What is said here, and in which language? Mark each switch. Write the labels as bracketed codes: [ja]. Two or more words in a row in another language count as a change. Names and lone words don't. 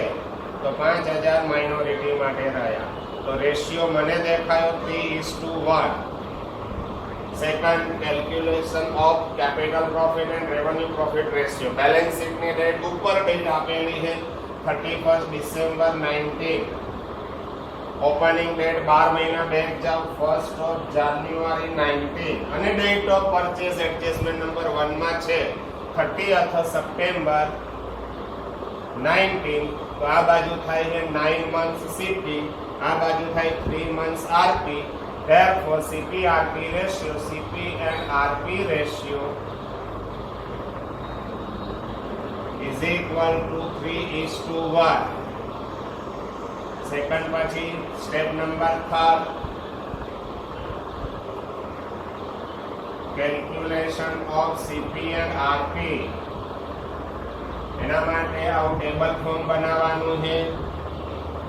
[gu] તો 5,000 માઇનોરિટી માટે રહ્યા. તો રેશિયો મને દેખાયો 3:1. [en] Second, calculation of capital profit and revenue profit ratio. balance sheet ની [gu] ડેટ ઉપર ડેટ આપેલી છે 31st December 19. [en] opening date [gu] 12 મહિના બેંક જાવ 1st of January 19. [en] અને date of purchase adjustment number 1 [gu] માં છે [en] 30th September 19. [gu] તો આ બાજુ થાય છે [en] 9 months CP, [gu] આ બાજુ થાય [en] 3 months RP. therefore CP RP ratio, CP and RP ratio is equal to 3:1. સેકન્ડ પછી સ્ટેપ નંબર 3, કેલ્ક્યુલેશન ઓફ CP and RP. [gu] એના માટે આવું [en] table form [gu] બનાવવાનું છે.